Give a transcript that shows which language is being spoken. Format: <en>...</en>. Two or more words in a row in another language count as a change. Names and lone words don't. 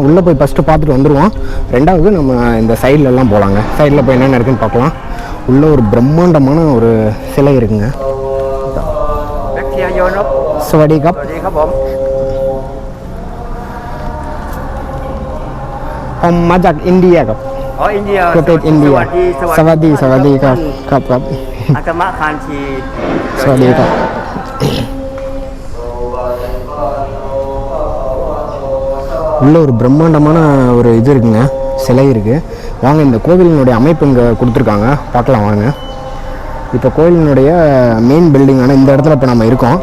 <ta>உள்ளே போய் ஃபஸ்ட்டு பார்த்துட்டு வந்துடுவோம். ரெண்டாவது நம்ம இந்த சைட்லலாம் போகலாங்க. சைடில் போய் என்னென்ன இருக்குன்னு பார்க்கலாம். உள்ளே ஒரு பிரம்மாண்டமான ஒரு சிலை இருக்குங்க.</ta> <th>สวัสดีครับ ผมมาจากอินเดียครับ อ๋ออินเดีย ประเทศอินเดียสวัสดีครับครับ อากามะคานชี สวัสดีครับ</th> <ta>உள்ள ஒரு பிரம்மாண்டமான ஒரு இது இருக்குங்க, சிலை இருக்குது. வாங்க இந்த கோவிலினுடைய அமைப்பு இங்கே கொடுத்துருக்காங்க, பார்க்கலாம் வாங்க. இப்போ கோவிலினுடைய</ta> <en>main building</en> <ta>இந்த இடத்துல இப்போ நம்ம இருக்கோம்.</ta>